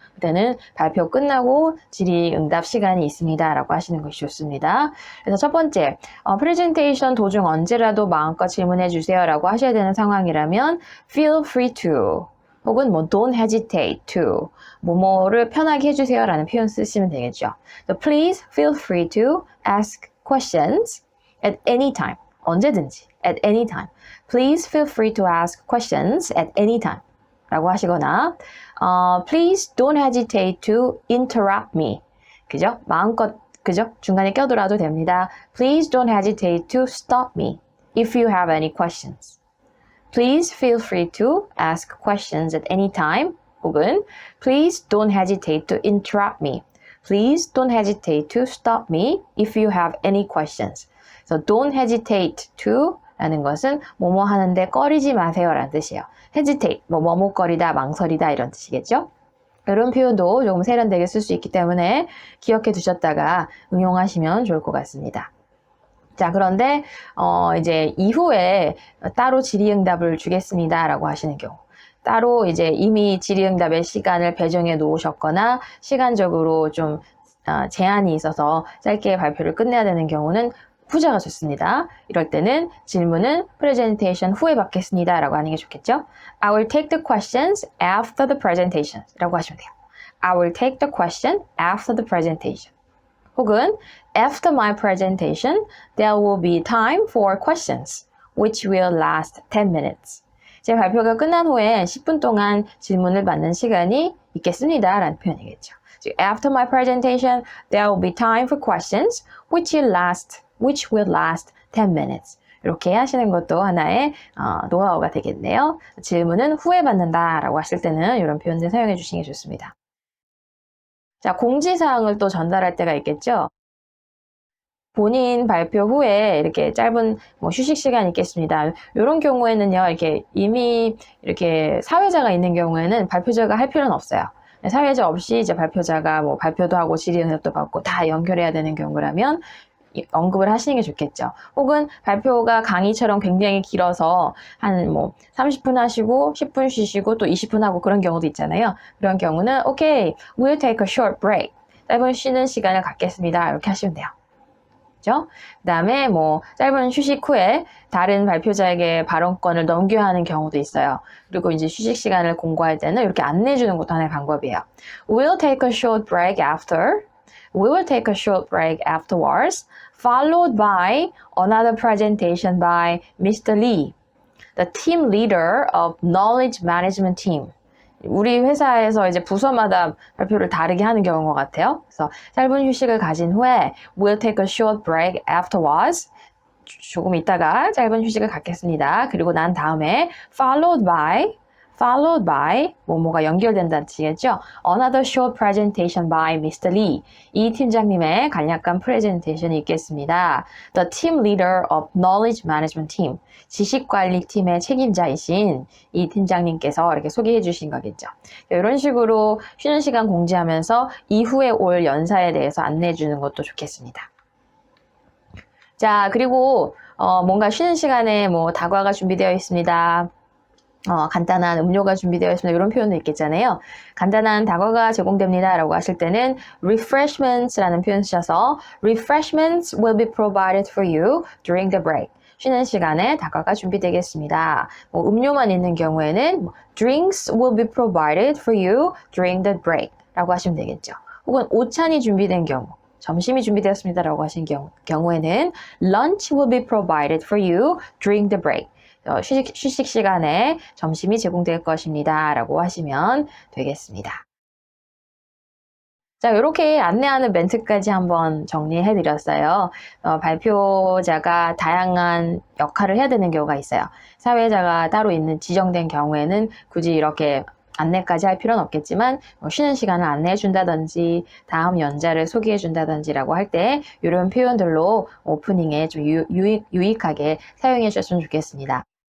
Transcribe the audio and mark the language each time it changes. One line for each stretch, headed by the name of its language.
Korean: 그때는 발표 끝나고 질의응답 시간이 있습니다 라고 하시는 것이 좋습니다. 그래서 첫 번째, 프레젠테이션 도중 언제라도 마음껏 질문해 주세요 라고 하셔야 되는 상황이라면
English: feel free to
Korean: 혹은 뭐
English: don't hesitate to
Korean: 뭐뭐를 편하게 해주세요 라는 표현 쓰시면 되겠죠.
English: So please feel free to ask questions at any time.
Korean: 언제든지
English: at any time. Please feel free to ask questions at any time.
Korean: 라고 하시거나
English: please don't hesitate to interrupt me.
Korean: 그죠? 마음껏 그죠? 중간에 껴들어도 됩니다.
English: Please don't hesitate to stop me if you have any questions. Please feel free to ask questions at any time.
Korean: 혹은
English: Please don't hesitate to interrupt me. Please don't hesitate to stop me if you have any questions. So don't hesitate to
Korean: 라는 것은 뭐뭐 하는데 꺼리지 마세요 라는 뜻이에요. hesitate, 머뭇거리다, 망설이다 이런 뜻이겠죠? 이런 표현도 조금 세련되게 쓸 수 있기 때문에 기억해 두셨다가 응용하시면 좋을 것 같습니다. 자, 그런데 이제 이후에 따로 질의응답을 주겠습니다 라고 하시는 경우 따로 이제 이미 질의응답의 시간을 배정해 놓으셨거나 시간적으로 좀 제한이 있어서 짧게 발표를 끝내야 되는 경우는 후자가 좋습니다. 이럴 때는 질문은 프레젠테이션 후에 받겠습니다 라고 하는 게 좋겠죠.
English: I will take the questions after the presentation
Korean: 라고 하시면 돼요.
English: I will take the question after the presentation.
Korean: 혹은
English: After my presentation, there will be time for questions, which will last 10 minutes.
Korean: 제 발표가 끝난 후에 10분 동안 질문을 받는 시간이 있겠습니다. 라는 표현이겠죠.
English: So after my presentation, there will be time for questions, which will last 10 minutes.
Korean: 이렇게 하시는 것도 하나의 노하우가 되겠네요. 질문은 후에 받는다 라고 하실 때는 이런 표현들 사용해 주시는 게 좋습니다. 자, 공지사항을 또 전달할 때가 있겠죠. 본인 발표 후에 이렇게 짧은 휴식 시간이 있겠습니다. 이런 경우에는요, 이렇게 이미 이렇게 사회자가 있는 경우에는 발표자가 할 필요는 없어요. 사회자 없이 이제 발표자가 발표도 하고 질의응답도 받고 다 연결해야 되는 경우라면 언급을 하시는 게 좋겠죠. 혹은 발표가 강의처럼 굉장히 길어서 한 뭐 30분 하시고 10분 쉬시고 또 20분 하고 그런 경우도 있잖아요. 그런 경우는
English: okay, we'll take a short break.
Korean: 짧은 쉬는 시간을 갖겠습니다. 이렇게 하시면 돼요. 그죠? 그 다음에 뭐 짧은 휴식 후에 다른 발표자에게 발언권을 넘겨야 하는 경우도 있어요. 그리고 이제 휴식 시간을 공고할 때는 이렇게 안내해 주는 것도 하나의 방법이에요.
English: We'll take a short break after. We will take a short break afterwards, followed by another presentation by Mr. Lee, the team leader of Knowledge Management Team.
Korean: 우리 회사에서 이제 부서마다 발표를 다르게 하는 경우인 것 같아요. 그래서 짧은 휴식을 가진 후에
English: We'll take a short break afterwards.
Korean: 조금 있다가 짧은 휴식을 갖겠습니다. 그리고 난 다음에
English: followed by
Korean: 뭐뭐가 연결된다는 뜻이겠죠.
English: Another short presentation by Mr. Lee.
Korean: 이 팀장님의 간략한 프레젠테이션이 있겠습니다.
English: The team leader of knowledge management team.
Korean: 지식관리팀의 책임자이신 이 팀장님께서 이렇게 소개해 주신 거겠죠. 이런 식으로 쉬는 시간 공지하면서 이후에 올 연사에 대해서 안내해 주는 것도 좋겠습니다. 자, 그리고 뭔가 쉬는 시간에 뭐 다과가 준비되어 있습니다. 간단한 음료가 준비되어 있습니다. 이런 표현도 있겠잖아요. 간단한 다과가 제공됩니다. 라고 하실 때는 refreshments라는 표현 쓰셔서
English: refreshments will be provided for you during the break.
Korean: 쉬는 시간에 다과가 준비되겠습니다. 뭐 음료만 있는 경우에는
English: drinks will be provided for you during the break.
Korean: 라고 하시면 되겠죠. 혹은 오찬이 준비된 경우. 점심이 준비되었습니다. 라고 하신 경우에는
English: lunch will be provided for you during the break.
Korean: 휴식 시간에 점심이 제공될 것입니다. 라고 하시면 되겠습니다. 자, 이렇게 안내하는 멘트까지 한번 정리해 드렸어요. 발표자가 다양한 역할을 해야 되는 경우가 있어요. 사회자가 따로 있는 지정된 경우에는 굳이 이렇게 안내까지 할 필요는 없겠지만 쉬는 시간을 안내해 준다든지 다음 연자를 소개해 준다든지라고 할 때 이런 표현들로 오프닝에 좀 유익하게 사용해 주셨으면 좋겠습니다.